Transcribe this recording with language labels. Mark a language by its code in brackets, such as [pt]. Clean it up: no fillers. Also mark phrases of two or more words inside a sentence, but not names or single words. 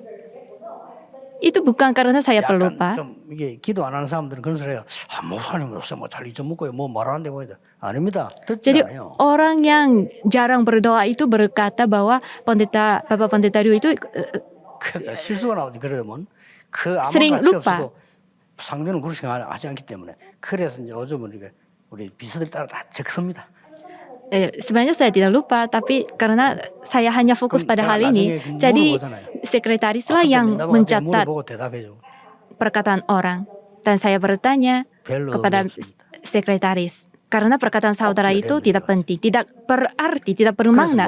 [id] Itu bukan karena saya pelupa. Jadi orang yang jarang berdoa itu berkata bahwa Bapak Pendeta Ryu itu sering lupa. [ko] 상대는 그렇게 하지 않기 때문에 그래서 이제 요즘은 우리 비서들 따라 다 적습니다. [id] Sebenarnya saya tidak lupa, tapi karena saya hanya fokus pada hal ini, jadi sekretarislah yang mencatat perkataan orang. Dan saya bertanya kepada sekretaris, karena perkataan saudara itu tidak penting, tidak berarti, tidak bermakna.